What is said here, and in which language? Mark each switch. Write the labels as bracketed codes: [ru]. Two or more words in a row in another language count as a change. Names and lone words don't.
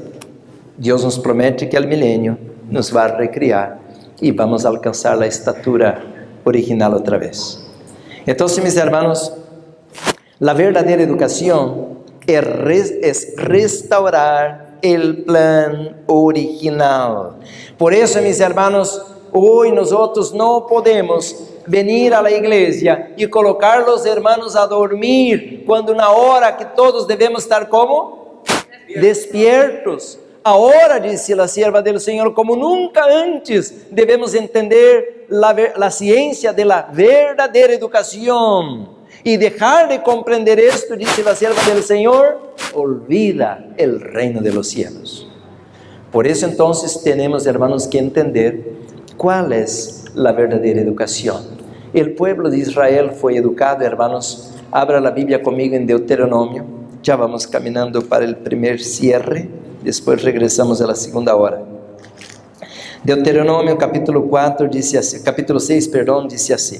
[pt] Deus nos promete que ao milênio nos vai recriar e vamos alcançar a estatura original outra vez. Então, meus irmãos, a verdadeira educação é restaurar o plan original. Por isso, [es] mis hermanos, [pt] hoje nós não podemos [es] venir a la [pt] igreja e colocar [es] los hermanos [pt] a dormir, quando na hora que todos devemos estar como? Despiertos. Agora, disse a sierva do Senhor, como nunca antes, devemos entender a ciência da verdadeira educação. E deixar de compreender isto, disse a sierva do Senhor, olvida o reino [es] de los cielos. [pt] Por isso, então, temos, hermanos, que entender qual é a verdadeira educação. O povo de Israel foi educado, hermanos. Abra a Bíblia comigo em Deuteronômio. Já vamos caminhando para o primeiro cierre. Depois regressamos à segunda hora. Deuteronômio capítulo 4 disse assim, capítulo 6, perdão, disse assim.